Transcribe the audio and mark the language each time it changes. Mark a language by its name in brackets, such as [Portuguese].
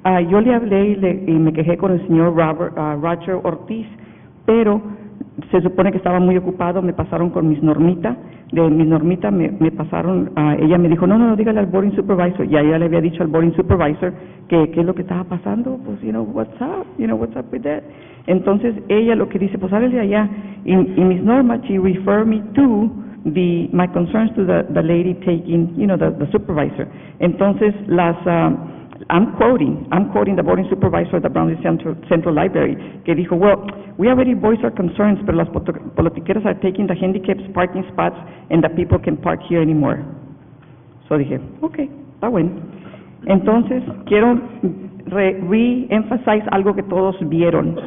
[Spanish] Yo le hablé y me quejé con el señor Roger Ortiz, pero se supone que estaba muy ocupado. Me pasaron con Miss Normita. De Miss Normita me pasaron, ella me dijo, no, dígale al boarding supervisor. Y ella le había dicho al boarding supervisor que qué es lo que estaba pasando, pues, what's up with that. Entonces, ella lo que dice, pues, háblele allá. [English] Y Miss Norma, she referred me to my concerns to the lady taking, the supervisor. Entonces, I'm quoting the boarding supervisor at the Brownsville Central Library, que dijo, well, we already voiced our concerns, but las politiqueras are taking the handicapped parking spots and the people can park here anymore. [Spanish] So dije, okay, está bueno. Entonces, quiero re-emphasize algo que todos vieron.